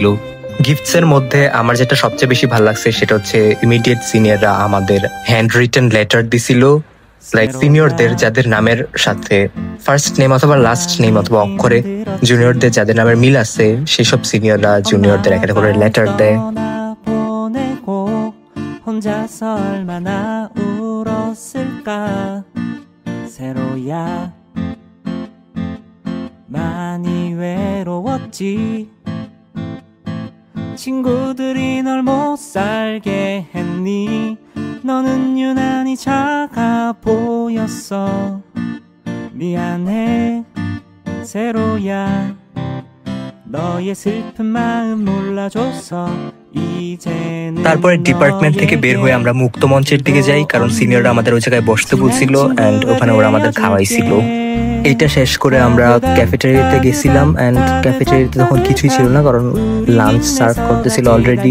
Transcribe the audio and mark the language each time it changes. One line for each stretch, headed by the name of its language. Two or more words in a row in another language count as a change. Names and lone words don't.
Bangla: গিফটস এর মধ্যে আমার যেটা সবচেয়ে বেশি ভালো লাগছে সেটা হচ্ছে ইমিডিয়েট সিনিয়ররা আমাদের
English: hand written letter
Bangla: দিছিল, লাইক সিনিয়রদের যাদের নামের সাথে
English: first name
Bangla: অথবা
English: last name
Bangla: অথবা অক্ষরে জুনিয়রদের যাদের নামের মিল আছে সেসব সিনিয়ররা জুনিয়রদের একটা করে লেটার দেয়।
Korean: 친구들이 널 못 살게 했니 너는 유난히 작아 보였어 미안해 세로야 너의 슬픈 마음 몰라줘서
Bangla: তারপরে ডিপার্টমেন্ট থেকে বের হয়ে আমরা মুক্ত মঞ্চের দিকে যাই কারণ সিনিয়ররা আমাদের ওই জায়গায় বসতে বলছিল অ্যান্ড ওখানে ওরা আমাদের খাওয়াইছিল। এইটা শেষ করে আমরা ক্যাফেটেরিয়াতে গেছিলাম অ্যান্ড ক্যাফেটেরিয়াতে তখন কিছুই ছিল না কারণ
English: lunch serve
Bangla: করতেছিল অলরেডি।